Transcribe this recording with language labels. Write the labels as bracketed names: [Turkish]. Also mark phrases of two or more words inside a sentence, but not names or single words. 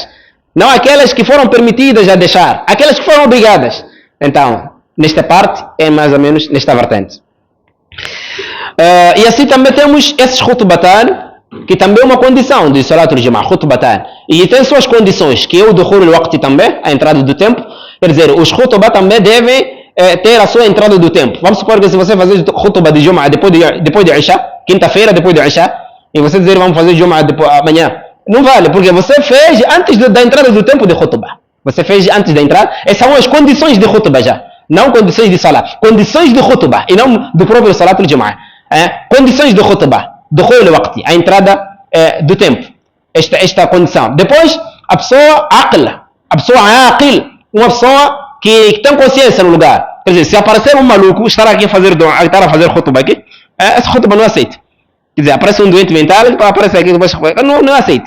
[Portuguese] Não aquelas que foram permitidas a deixar, aquelas que foram obrigadas. Então, nesta parte, é mais ou menos nesta vertente. E assim também temos esses khutbatan, que também é uma condição de [Arabic] صلاة الجمعة, [Portuguese] khutbatan. E tem suas condições, que é o [Arabic] دخول الوقت [Portuguese] também, a entrada do tempo. Quer dizer, os khutbah também devem ter a sua entrada do tempo. Vamos supor que se você fazer khutbah de Jum'ah depois de Isha, quinta-feira depois de Isha, e você dizer vamos fazer Jum'ah amanhã, não vale, porque você fez antes da entrada do tempo de khutbah. Você fez antes da entrada. Essas são as condições de khutbah já. Não condições de salat. Condições de khutbah, e não do próprio [Arabic] صلاة الجمعة. [Portuguese] Condições de khutbah. [Arabic] دخول الوقت, [Portuguese] a entrada do tempo. Esta condição. Depois, a pessoa aqil, uma pessoa que tem consciência no lugar. Quer dizer, se aparecer um maluco, estar aqui a fazer khutbah aqui, essa khutbah não aceita. Quer dizer, aparece um doente mental, aparece aqui, depois não aceita.